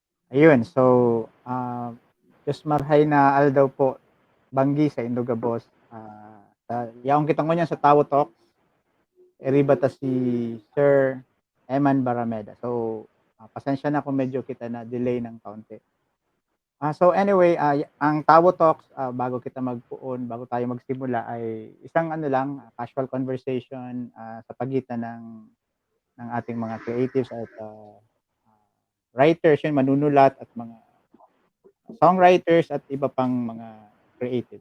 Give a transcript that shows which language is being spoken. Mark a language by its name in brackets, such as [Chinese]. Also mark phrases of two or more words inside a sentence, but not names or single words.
[Bikol] Ayun, so, Diyos marhay na aldaw po banggi sa Indogabos, yaong kitang ngunyan sa Tawo Talks, eriba ta si Sir Eman Barameda. So, [Filipino] pasensya na kung medyo kita na delay ng kaunti. So anyway, ang Tawo Talks, [Bikol] bago kita magpuon, [Filipino] bago tayo magsimula ay isang ano lang, [English] casual conversation, [Filipino] sa pagitan ng ating mga creatives at writers, yun, manunulat at mga songwriters at iba pang mga creative.